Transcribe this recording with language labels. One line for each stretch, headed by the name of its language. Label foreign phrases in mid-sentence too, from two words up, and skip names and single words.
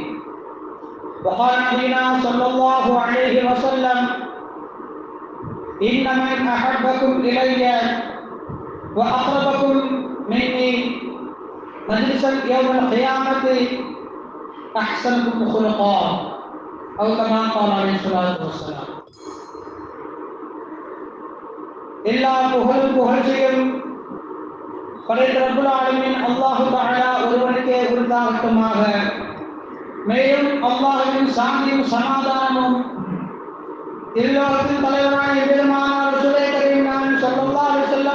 Arabic: وقال نبينا صلى الله عليه وسلم إن من أحبكم إلي وأقربكم مني مجلسا يوم القيامة أحسنكم خلقا أو كما قال عليه الصلاة والسلام.
Tamil: எல்லா புகழ்ச்சியும் படைத்த
Arabic: رب العالمين الله تعالى
Tamil: ஒருவனுக்கே உரித்தாகட்டுமாக. மேலும் அல்லாஹ்வின் சாந்தியும் சமாதானமும் எல்லோருக்கும் தலைவரான பெருமானார் ரசூலே கரீம் நாயகம்
Arabic: صلى الله عليه وسلم